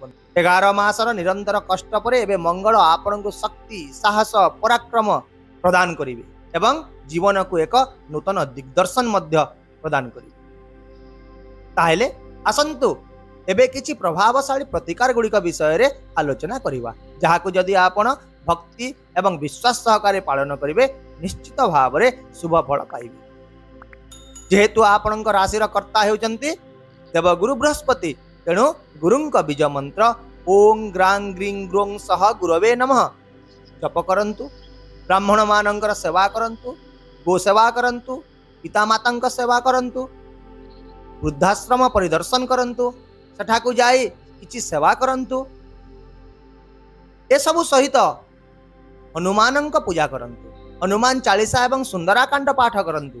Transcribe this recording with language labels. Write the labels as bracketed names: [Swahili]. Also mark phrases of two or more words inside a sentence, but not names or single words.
[Odia] 11 ମାସର ନିରନ୍ତର କଷ୍ଟ ପରେ ଏବେ ମଙ୍ଗଳ ଆପଣଙ୍କୁ ଶକ୍ତି, ସାହସ, ପରାକ୍ରମ ପ୍ରଦାନ କରିବେ ଏବଂ ଜୀବନ କୁ ଏକ ନୂତନ ଦିଗଦର୍ଶନ ମଧ୍ୟ ପ୍ରଦାନ କରିବେ। ତାହେଲେ ଆସନ୍ତୁ ଏବେ କିଛି ପ୍ରଭାବଶାଳୀ ପ୍ରତିକାର ଗୁଡ଼ିକ ବିଷୟ ରେ ଆଲୋଚନା କରିବା, ଯାହାକୁ ଯଦି ଆପଣ ଭକ୍ତି ଏବଂ ବିଶ୍ୱାସ ସହକାରେ ପାଳନ କରିବେ ନିଶ୍ଚିତ ଭାବ ରେ ଶୁଭ ଫଳ ପାଇବେ। ଯେହେତୁ ଆପଣଙ୍କ ରାଶିର କର୍ତ୍ତା ହେଉଛନ୍ତି ଦେବଗୁରୁ ବୃହସ୍ପତି, ତେଣୁ ଗୁରୁଙ୍କ ବୀଜ ମନ୍ତ୍ର [Sanskrit] ओं ग्रां ग्रीं ग्रों सह गुरवे नमः [Odia] ଜପ କରନ୍ତୁ। ବ୍ରାହ୍ମଣ ମାନଙ୍କର ସେବା କରନ୍ତୁ, ଗୋ ସେବା କରନ୍ତୁ, ପିତା ମାତାଙ୍କ ସେବା କରନ୍ତୁ, ବୃଦ୍ଧାଶ୍ରମ ପରିଦର୍ଶନ କରନ୍ତୁ, ସେଠାକୁ ଯାଇ କିଛି ସେବା କରନ୍ତୁ। ଏ ସବୁ ସହିତ ହନୁମାନଙ୍କ ପୂଜା କରନ୍ତୁ, ହନୁମାନ ଚାଳିଶା ଏବଂ ସୁନ୍ଦରକାଣ୍ଡ ପାଠ କରନ୍ତୁ।